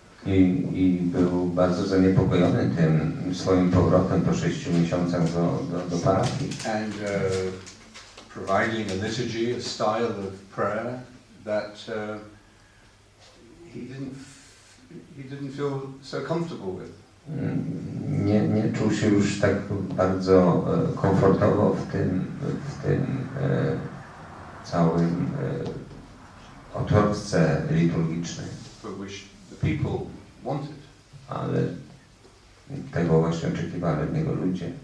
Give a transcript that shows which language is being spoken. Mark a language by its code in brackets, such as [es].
[pl] I był bardzo zaniepokojony tym swoim powrotem po 6 miesiącach do parafii. [en] And providing a liturgy, a style of prayer that he didn't feel so comfortable with. [pl] Nie czuł się już tak bardzo komfortowo w tym całym otoczce liturgicznej. [en] But which the people wanted. [pl] Ale tego właśnie oczekiwali od niego ludzie.